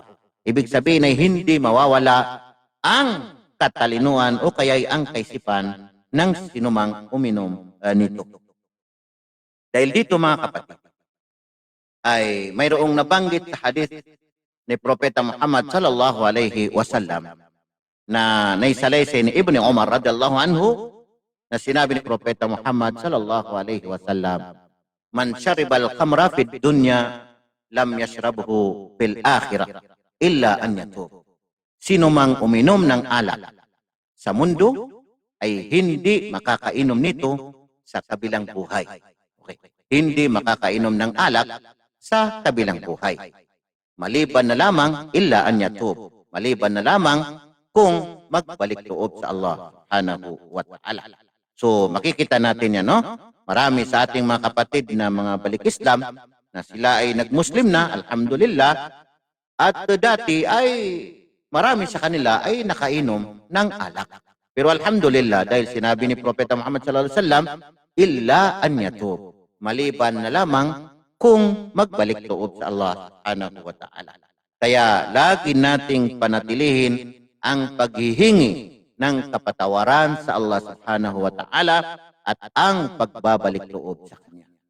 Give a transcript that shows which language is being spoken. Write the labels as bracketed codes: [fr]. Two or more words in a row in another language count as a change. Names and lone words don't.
[tl] Ibig sabihin ay hindi mawawala ang katalinuhan o kaya ang kaisipan ng sinumang uminom nito. Dahil dito mga kapatid, ay mayroong nabanggit sa hadith ni Propeta Muhammad [ar] صلى الله عليه وسلم [tl] na naisalaysay ni Ibn Umar [ar] رضي الله عنه, [tl] na sinabi ni Propeta Muhammad [ar] صلى الله عليه وسلم, من شرب الخمر في الدنيا لم يشربها في الآخرة إلا أن يتوب. [tl] Sino mang uminom ng alak sa mundo ay hindi makakainom nito sa kabilang buhay. Okay. Hindi makakainom ng alak sa kabilang buhay. Maliban na lamang [ar] إلا أن يتوب. [tl] Maliban na lamang kung magbalik loob sa [ar] الله سبحانه وتعالى. [tl] So makikita natin yan, no? Marami sa ating mga kapatid na mga balik Islam na sila ay nagmuslim na, alhamdulillah, at dati ay marami sa kanila ay nakainom ng alak. Pero alhamdulillah, dahil sinabi ni Propeta Muhammad [ar] صلى الله عليه وسلم, إلا أن يتوب, [tl] maliban na lamang kung magbalik loob sa [ar] الله سبحانه وتعالى. [tl] Kaya lagi nating panatilihin ang paghihingi ng kapatawaran sa [ar] الله سبحانه وتعالى [tl] at ang pagbabalik loob sa Kanya.